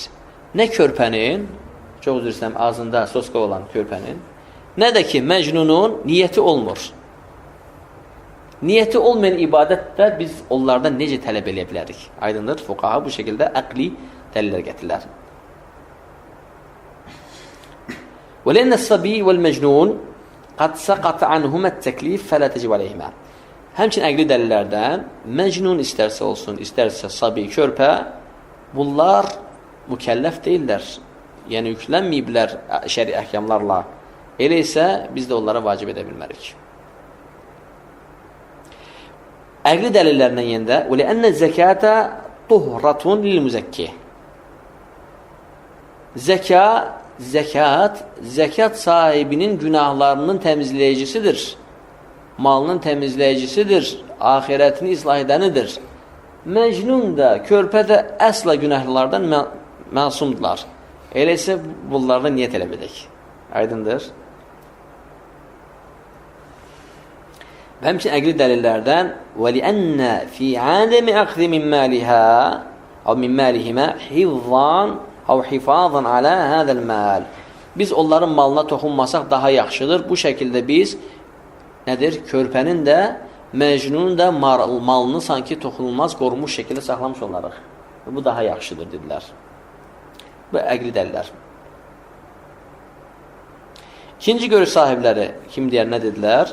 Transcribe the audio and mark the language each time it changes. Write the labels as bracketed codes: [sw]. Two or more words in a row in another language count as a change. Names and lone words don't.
[az] Nə körpənin, çox üzr istəyirəm, ağzında soska olan körpənin, nə də ki, məcnunun niyyəti olmur. Niyyəti olmayan ibadətdə biz onlardan necə tələb edə bilərik? Aydındır, fuqaha bu şəkildə əqli dəlillər gətirilər. [ar] وَلَنَّ الصَّبِي وَالْمَجْنُونَ قَدْ سَقَطَ عَنْهُمَا التَّكْلِيفِ فَلَا تَجِبَ عَلَيْهِمَا. [az] Həmçinin əqli dəlillərdən məcnun istərsə olsun, istərsə sabi, körpə, bunlar mükəlləf deyirlər. Yəni, yüklənməyiblər şəri əhkamlarla. Elə isə biz də onlara vacib edə bilmərik. Əqli dəlillərindən yendə [ar] وَلَأَنَّ الزَّكَاةَ طُهْرَةٌ لِلْمُزَكِّ. [az] Zəkat sahibinin günahlarının təmizləyicisidir. Malının təmizləyicisidir. Ahirətini islah edənidir. Məcnun da, körpə də əsla günahlardan məsumdurlar. Elə isə bunlardan niyə tələb edək? Aydındır. Və həmçin əqli dəlillərdən [ar] وَلِأَنَّ فِي عَادَمِ أَخْذِ مِنْ مَالِهَا أو مِنْ مَالِهِمَا حِفْظًا أو حِفَاظًا على هذا المال. [az] Biz onların malına toxunmasaq daha yaxşıdır. Bu şəkildə biz nədir? Körpənin də, məcnunun da malını sanki toxunulmaz, qorunmuş şəkildə saxlamış olarıq. Bu daha yaxşıdır, dedilər. Bu əqli dəlillər. İkinci görüş sahibləri kim deyər, nə dedilər?